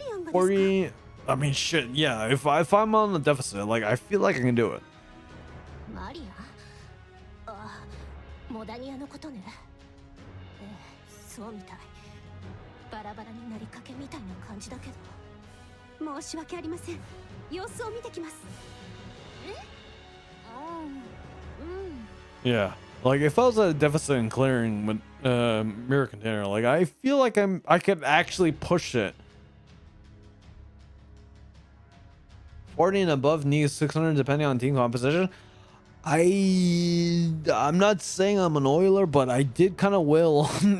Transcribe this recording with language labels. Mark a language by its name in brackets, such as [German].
[English] 40, I mean shit, yeah, if I'm on the deficit, like I feel like I can do it. [Japanese] マリア？ああ、モダニアのことね。そうみたい。バラバラになりかけみたいな感じだけど。申し訳ありません。様子を見てきます。 [English] Yeah, like if I was at a deficit in clearing with mirror container, like I feel like I could actually push it. 40 and above needs 600 depending on team composition. I'm not saying I'm an oiler, but I did kind of will.